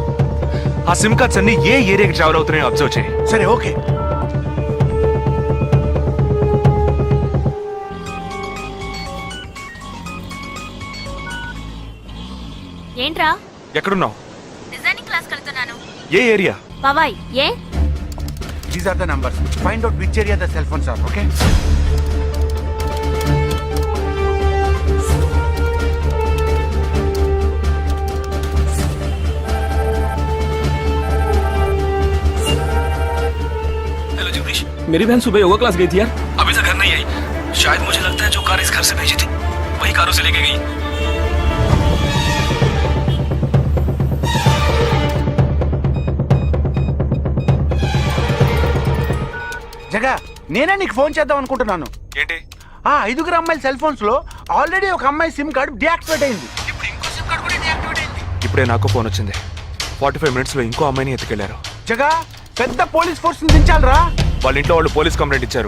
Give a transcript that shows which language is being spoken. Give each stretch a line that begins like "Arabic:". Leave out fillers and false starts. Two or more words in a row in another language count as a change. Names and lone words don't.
Telugu: ఆ
English: SIM cards
Telugu: అన్ని ఏ ఏరియాకి ట్రావెల్ అవుతున్నాయో అబ్జర్వ్ చేయి. సరే ఓకే. ఏంట్రా? ఎక్కడున్నావు?
English: designing class
Telugu: వెళ్తున్నాను. ఏ ఏరియా? బాబాయ్ ఏ?
English: These are the numbers. Find out which area the cell phones are. Okay.
Hindi: हेलो जगदीश, मेरी बहन सुबह
English: yoga class
Hindi: गई थी यार, अभी तक घर नहीं आई। शायद मुझे लगता है जो कार इस घर से भेजी थी वही कारों से लेके गई।
Telugu: జగా, నేనే నీకు ఫోన్ చేద్దాం అనుకుంటున్నాను. ఏంటి? ఆ 5 అమ్మాయిల
English: cell phones
Telugu: లో ఆల్రెడీ ఒక అమ్మాయి
English: SIM card
Telugu: డియాక్టివేట్ అయింది. ఇప్పుడు ఇంకో
English: SIM card
Telugu: కూడా డియాక్టివేట్ అయింది. ఇప్పుడే నాకు ఫోన్ వచ్చింది. 45 మినిట్స్ లో ఇంకో అమ్మాయిని ఎత్తుకెళ్లారు. జగా, పెద్ద
English: police force
Telugu: ని దించాలరా. వాళ్ళ ఇంట్లో వాళ్ళు
English: police complaint
Telugu: ఇచ్చారు.